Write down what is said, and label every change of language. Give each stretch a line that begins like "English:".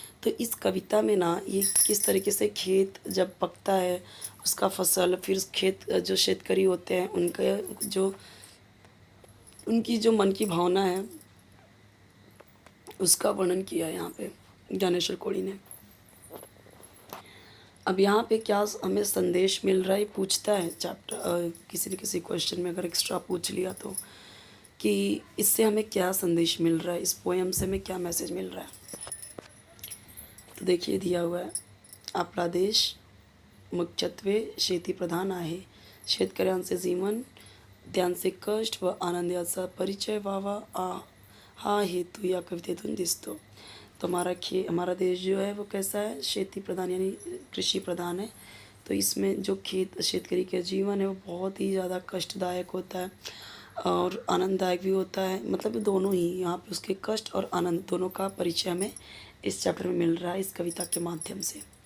Hindi: तो इस कविता में ना, ये किस तरीके से खेत जब पकता है, उसका फसल, फिर उस खेत जो शेतकरी होते हैं उनका जो उनकी जो मन की भावना है, उसका वर्णन किया है यहाँ पे ज्ञानेश्वर कोड़ी ने। अब यहाँ पे क्या हमें संदेश मिल रहा है, पूछता है चैप्टर किसी न किसी क्वेश्चन में, अगर एक्स्ट्रा पूछ लिया तो, कि इससे हमें क्या संदेश मिल रहा है, इस पोएम से हमें क्या मैसेज मिल रहा है। तो देखिए दिया हुआ है,
Marathi: आपला देश मुख्यत्वे शेती प्रधान आहे, शेतकऱ्यांचे जीवन, त्यांचे कष्ट व आनंदाचा परिचय व्हावा हा हेतू या कवितेतून दिसतो।
Hindi: तो हमारा देश जो है वो कैसा है, खेती प्रधान यानी कृषि प्रधान है। तो इसमें जो शेतकरी का जीवन है वो बहुत ही ज़्यादा कष्टदायक होता है और आनंददायक भी होता है, मतलब दोनों ही। यहाँ पे उसके कष्ट और आनंद दोनों का परिचय हमें इस चैप्टर में मिल रहा है, इस कविता के माध्यम से।